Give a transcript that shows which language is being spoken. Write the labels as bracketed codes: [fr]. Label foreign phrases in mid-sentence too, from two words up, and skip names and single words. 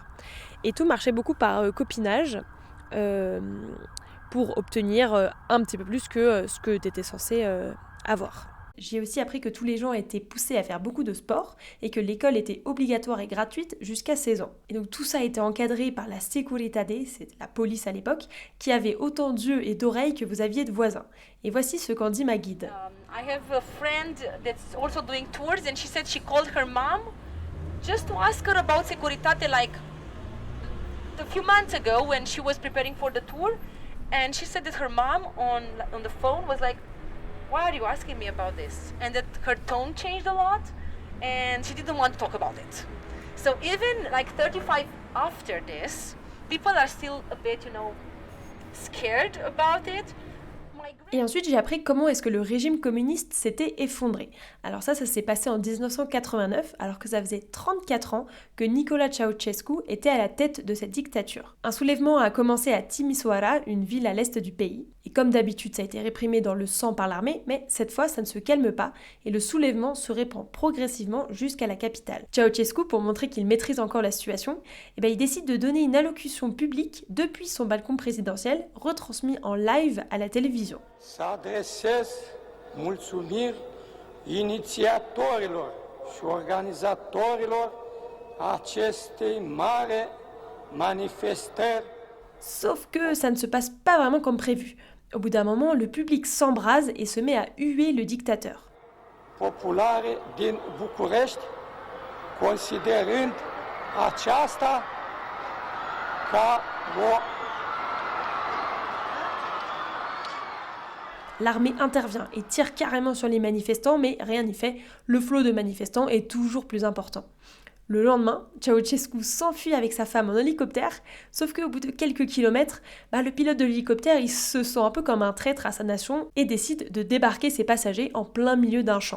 [fr] Et tout marchait beaucoup par copinage pour obtenir un petit peu plus que ce que tu étais censé avoir. J'ai aussi appris que tous les gens étaient poussés à faire beaucoup de sport et que l'école était obligatoire et gratuite jusqu'à 16 ans. Et donc tout ça a été encadré par la Securitate, c'est la police à l'époque, qui avait autant d'yeux et d'oreilles que vous aviez de voisins. Et voici ce qu'en dit ma guide. [en] I have a friend that's also doing tours and she said she called her mom just to ask her about Securitate like a few months ago when she was preparing for the tour, and she said that her mom on the phone was like, why are you asking me about this? And that her tone changed a lot, and she didn't want to talk about it. So even like 35 after this, people are still a bit, scared about it. [fr] Et ensuite, j'ai appris comment est-ce que le régime communiste s'était effondré. Alors ça s'est passé en 1989, alors que ça faisait 34 ans que Nicolae Ceausescu était à la tête de cette dictature. Un soulèvement a commencé à Timișoara, une ville à l'est du pays. Et comme d'habitude, ça a été réprimé dans le sang par l'armée, mais cette fois, ça ne se calme pas, et le soulèvement se répand progressivement jusqu'à la capitale. Ceausescu, pour montrer qu'il maîtrise encore la situation, il décide de donner une allocution publique depuis son balcon présidentiel, retransmis en live à la télévision. [ro] Să adresez mulțumiri inițiatorilor și organizatorilor acestei mari manifestări. [fr] Sauf que ça ne se passe pas vraiment comme prévu. Au bout d'un moment, le public s'embrase et se met à huer le dictateur. [ro] Populare din București, considerând aceasta ca o... [fr] L'armée intervient et tire carrément sur les manifestants, mais rien n'y fait, le flot de manifestants est toujours plus important. Le lendemain, Ceausescu s'enfuit avec sa femme en hélicoptère, sauf qu'au bout de quelques kilomètres, le pilote de l'hélicoptère il se sent un peu comme un traître à sa nation et décide de débarquer ses passagers en plein milieu d'un champ.